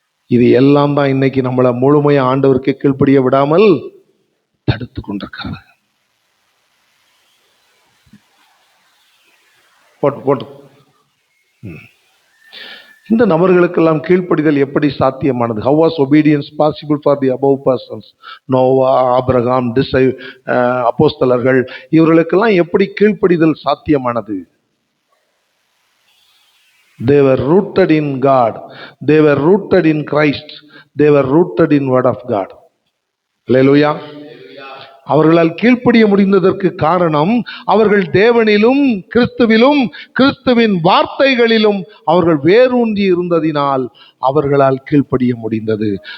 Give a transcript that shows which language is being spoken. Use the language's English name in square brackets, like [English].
[Tamil] இது எல்லாம் தான் இன்னைக்கு நம்மளை முழுமையா ஆண்டவருக்கு கீழ்ப்படிய விடாமல் தடுத்து கொண்டிருக்கிறது. போட்டு இந்த நபர்களுக்கெல்லாம் கீழ்ப்படிதல் எப்படி சாத்தியமானது? [English] How was obedience possible for the above persons? [Tamil] Noah, Abraham, அப்போஸ்தலர்கள், இவர்களுக்கெல்லாம் எப்படி கீழ்ப்படிதல் சாத்தியமானது? [English] They were rooted in God. They were rooted in Christ. They were rooted in word of God. Hallelujah. [Tamil] அவர்களால் கீழ்ப்படிய முடிந்ததற்கு காரணம் அவர்கள் தேவனிலும் கிறிஸ்துவிலும் கிறிஸ்துவின் வார்த்தைகளிலும் அவர்கள் வேரூன்றி இருந்ததினால் அவர்களால் கீழ்ப்படிய முடிந்தது.